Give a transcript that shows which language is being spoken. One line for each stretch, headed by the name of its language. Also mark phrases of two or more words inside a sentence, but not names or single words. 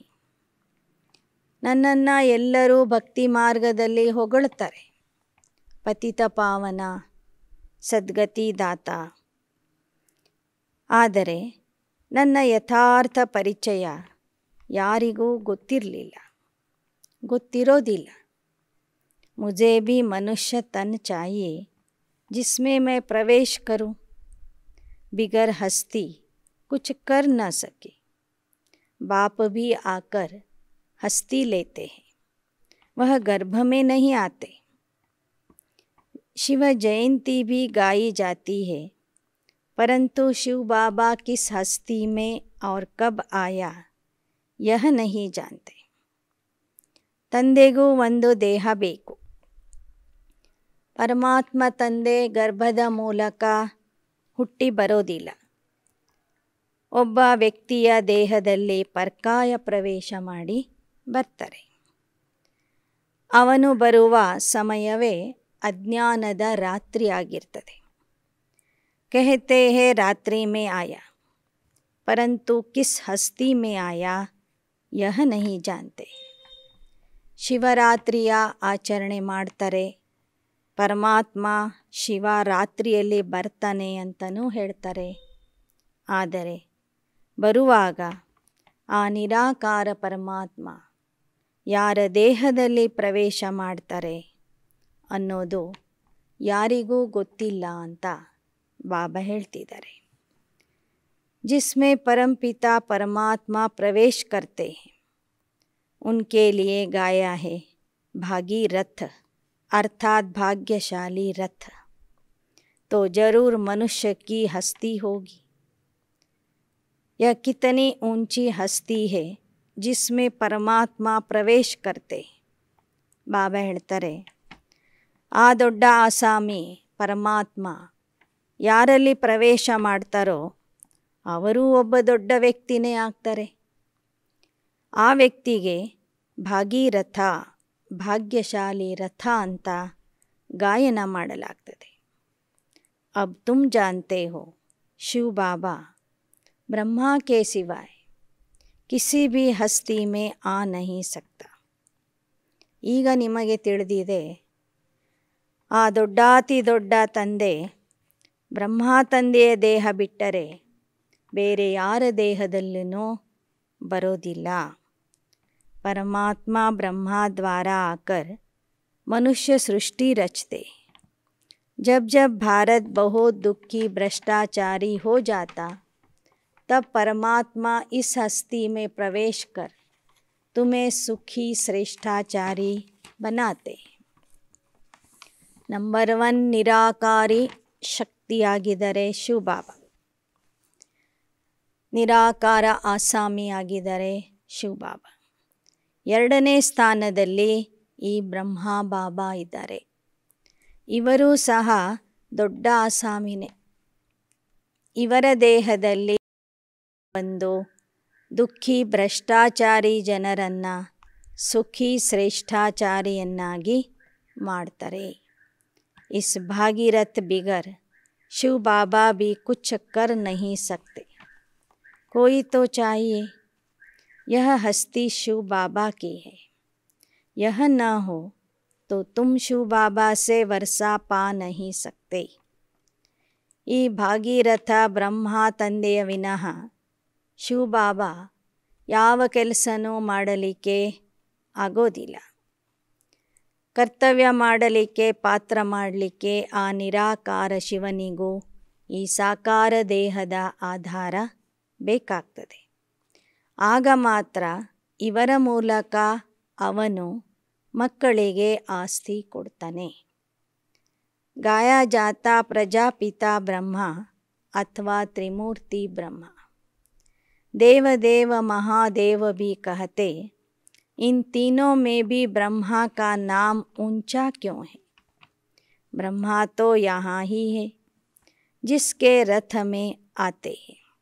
Kannada: ನನ್ನನ್ನು ಎಲ್ಲರೂ ಭಕ್ತಿ ಮಾರ್ಗದಲ್ಲಿ ಹೊಗಳ್ತಾರೆ, ಪತಿತ ಪಾವನ, ಸದ್ಗತಿ ದಾತ. ಆದರೆ ನನ್ನ ಯಥಾರ್ಥ ಪರಿಚಯ ಯಾರಿಗೂ ಗೊತ್ತಿರೋದಿಲ್ಲ.
Hindi: मुझे भी मनुष्य तन चाहिए जिसमें मैं प्रवेश करूं. बिगर हस्ती कुछ कर न सके. बाप भी आकर हस्ती लेते हैं, वह गर्भ में नहीं आते. शिव जयंती भी गाई जाती है, परंतु शिव बाबा किस हस्ती में और कब आया यह नहीं जानते.
Kannada: ತಂದೆಗೂ ಒಂದು ದೇಹ ಬೇಕು. ಪರಮಾತ್ಮ ತಂದೆ ಗರ್ಭದ ಮೂಲಕ ಹುಟ್ಟಿ ಬರೋದಿಲ್ಲ. ಒಬ್ಬ ವ್ಯಕ್ತಿಯ ದೇಹದಲ್ಲಿ ಪರ್ಕಾಯ ಪ್ರವೇಶ ಮಾಡಿ ಬರ್ತಾರೆ. ಅವನು ಬರುವ ಸಮಯವೇ ಅಜ್ಞಾನದ ರಾತ್ರಿ ಆಗಿರ್ತದೆ.
Hindi: कहते हैं रात्रि में आया, परंतु किस हस्ती में आया यह नहीं जानते.
Kannada: ಶಿವರಾತ್ರಿಯ ಆಚರಣೆ ಮಾಡ್ತಾರೆ. ಪರಮಾತ್ಮ ಶಿವರಾತ್ರಿಯಲ್ಲಿ ಬರ್ತಾನೆ ಅಂತಲೂ ಹೇಳ್ತಾರೆ. ಆದರೆ ಬರುವಾಗ ಆ ನಿರಾಕಾರ ಪರಮಾತ್ಮ ಯಾರ ದೇಹದಲ್ಲಿ ಪ್ರವೇಶ ಮಾಡ್ತಾರೆ ಅನ್ನೋದು ಯಾರಿಗೂ ಗೊತ್ತಿಲ್ಲ ಅಂತ ಬಾಬಾ ಹೇಳ್ತಿದ್ದಾರೆ.
Hindi: जिसमें परमपिता परमात्मा प्रवेश करते हैं उनके लिए गाया है भागी रथ, अर्थात भाग्यशाली रथ. तो जरूर मनुष्य की हस्ती होगी. यह कितनी ऊंची हस्ती है जिसमें परमात्मा प्रवेश करते.
Kannada: ಬಾಬಾ ಹೇಳ್ತಾರೆ, ಆ ದೊಡ್ಡ ಆಸಾಮಿ ಪರಮಾತ್ಮ ಯಾರಲ್ಲಿ ಪ್ರವೇಶ ಮಾಡ್ತಾರೋ ಅವರೂ ಒಬ್ಬ ದೊಡ್ಡ ವ್ಯಕ್ತಿನೇ ಆಗ್ತಾರೆ. ಆ ವ್ಯಕ್ತಿಗೆ ಭಾಗೀರಥ, ಭಾಗ್ಯಶಾಲಿ ರಥ ಅಂತ ಗಾಯನ ಮಾಡಲಾಗ್ತದೆ.
Hindi: अब तुम जानते हो शिव बाबा ब्रह्मा के सिवाय किसी भी हस्ती में आ नहीं सकता.
Kannada: ಈಗ ನಿಮಗೆ ತಿಳಿದಿದೆ, ಆ ದೊಡ್ಡಾತಿ ದೊಡ್ಡ ತಂದೆ ಬ್ರಹ್ಮ ತಂದೆಯ ದೇಹ ಬಿಟ್ಟರೆ ಬೇರೆ ಯಾರ ದೇಹದಲ್ಲೂ ಬರೋದಿಲ್ಲ.
Hindi: परमात्मा ब्रह्मा द्वारा आकर मनुष्य सृष्टि रचते. जब जब भारत बहुत दुखी भ्रष्टाचारी हो जाता तब परमात्मा इस हस्ती में प्रवेश कर तुम्हें सुखी श्रेष्ठाचारी बनाते.
Kannada: ನಂಬರ್ 1 ನಿರಾಕಾರಿ ಶಕ್ತಿಯಾಗಿದ್ದಾರೆ ಶಿವಬಾಬಾ. ನಿರಾಕಾರ ಆಸಾಮಿಯಾಗಿದ್ದಾರೆ ಶಿವಬಾಬಾ. ಎರಡನೇ ಸ್ಥಾನದಲ್ಲಿ ಈ ಬ್ರಹ್ಮ ಬಾಬಾ ಇದ್ದಾರೆ. ಇವರೂ ಸಹ ದೊಡ್ಡ ಆಸಾಮಿನೇ. ಇವರ ದೇಹದಲ್ಲಿ ಒಂದು ದುಃಖಿ ಭ್ರಷ್ಟಾಚಾರಿ ಜನರನ್ನು ಸುಖಿ ಶ್ರೇಷ್ಠಾಚಾರಿಯನ್ನಾಗಿ ಮಾಡ್ತಾರೆ.
Hindi: इस भागीरथ बिगर शिव बाबा भी कुछ कर नहीं सकते. कोई तो चाहिए. यह हस्ती शिव बाबा की है. यह न हो तो तुम शिव बाबा से वर्षा पा नहीं सकते.
Kannada: ಈ ಭಾಗೀರಥ ಬ್ರಹ್ಮ ತಂದೆಯ ವಿನಃ ಶಿವ ಬಾಬಾ ಯಾವ ಕೆಲಸನೂ ಮಾಡಲಿಕ್ಕೆ ಆಗೋದಿಲ್ಲ. ಕರ್ತವ್ಯ ಮಾಡಲಿಕ್ಕೆ, ಪಾತ್ರ ಮಾಡಲಿಕ್ಕೆ ಆ ನಿರಾಕಾರ ಶಿವನಿಗೂ ಈ ಸಾಕಾರ ದೇಹದ ಆಧಾರ ಬೇಕಾಗ್ತದೆ. ಆಗ ಮಾತ್ರ ಇವರ ಮೂಲಕ ಅವನು ಮಕ್ಕಳಿಗೆ ಆಸ್ತಿ ಕೊಡ್ತಾನೆ.
Hindi: गाया जाता प्रजापिता ब्रह्मा अथवा त्रिमूर्ति ब्रह्मा। देव देव महादेव भी कहते, इन तीनों में भी ब्रह्मा का नाम ऊंचा क्यों है? ब्रह्मा तो यहाँ ही है जिसके रथ में आते हैं.